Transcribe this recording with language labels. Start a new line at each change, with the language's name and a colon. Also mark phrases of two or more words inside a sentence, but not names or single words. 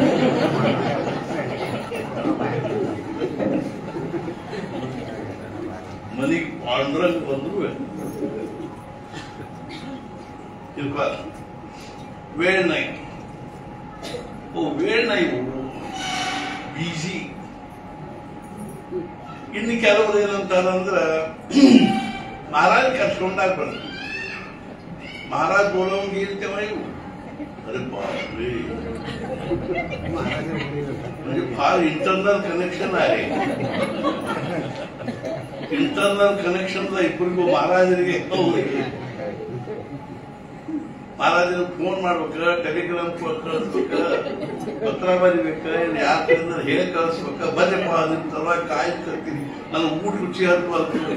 Marathi: मनी पांडुरंग ಬಂದ್ರು वेळ नाही. हो वेळ नाही,
Kannada: ಬಿಜಿ. ಇನ್ನು ಕೆಲವರು ಏನಂತಾರಂದ್ರೆ महाराज ಕರ್ಕೊಂಡಾಗ ಬರ್ತಾರೆ,
Marathi: महाराज बोलवून घेईल तेव्हा येऊ. अरे बापरे, म्हणजे फार
English: internal connection
Marathi: आहे.
English: internal connection
Kannada: ಇಬ್ಬರಿಗೂ ಮಹಾರಾಜರಿಗೆ ಮಹಾರಾಜರಿಗೆ ಫೋನ್ ಮಾಡ್ಬೇಕ, ಟೆಲಿಗ್ರಾಮ್ ಕಳಿಸ್ಬೇಕ, ಪತ್ರ ಬರಿಬೇಕ, ಯಾರ ಕಡೆಯಿಂದ ಹೇಳಿ ಕಳಿಸ್ಬೇಕ, ಬರಪ್ಪ ಅದ್ರ ತರವಾಗಿ ಕಾಯ್ತಿರ್ತೀನಿ, ನನ್ನ ಊಟ ರುಚಿ ಹತ್ತು.